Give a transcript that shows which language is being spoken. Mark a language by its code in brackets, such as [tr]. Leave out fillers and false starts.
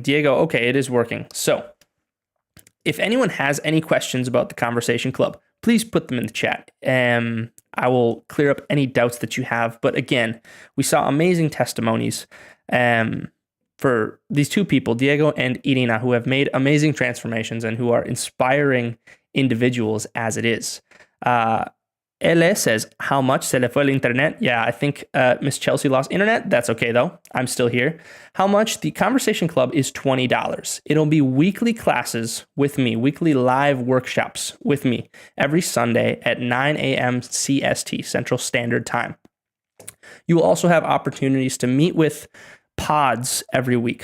[en] Diego, okay, it is working. So if anyone has any questions about the Conversation Club, please put them in the chat. I will clear up any doubts that you have. But again, we saw amazing testimonies for these two people, Diego and Irina, who have made amazing transformations and who are inspiring individuals as it is. [es] Ele [en] says, how much [es] se le fue el internet? [en] Yeah, I think Miss Chelsea lost internet. That's okay, though. I'm still here. How much? The Conversation Club is $20. It'll be weekly classes with me, weekly live workshops with me every Sunday at 9 a.m. CST, Central Standard Time. You will also have opportunities to meet with pods every week.